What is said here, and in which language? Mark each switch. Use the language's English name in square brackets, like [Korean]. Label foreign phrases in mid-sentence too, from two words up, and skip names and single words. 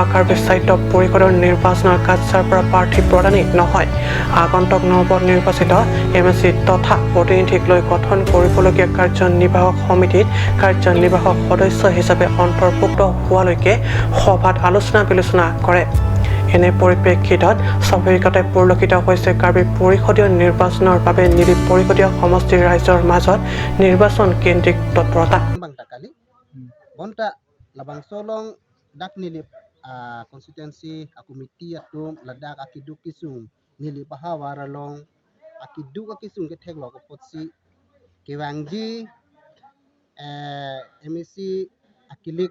[Assamese] কাৰ্বি সাহিত্য পৰিষদৰ নিৰ্বাচনৰ কাছাৰ পৰা প্ৰাৰ্থী প্ৰদানেই নহয় আগন্তুক নৱ নিৰ্বাচিত MSC তথা প্ৰতিনিধিক লৈ গঠন কৰিবলগীয়া কাৰ্যনিৰ্বাহক সমিতিত কাৰ্যনিৰ্বাহক সদস্য হিচাপে অন্তৰ্ভুক্ত হোৱালৈকে সভাত আলোচনা বিলোচনা কৰে এনে পৰিপ্ৰেক্ষিতত স্বাভাৱিকতে পৰিলক্ষিত হৈছে কাৰ্বি পৰিষদীয় নিৰ্বাচনৰ বাবে নীলি পৰিষদীয় সমষ্টিৰ ৰাইজৰ মাজত নিৰ্বাচন কেন্দ্ৰিক তৎপৰতা [Karbi] labang solong dak nilip constituency committee atum ladak akidu kisung nilip bahawaralong akidu kisung ke thek lok potsi kewangji MEC akilik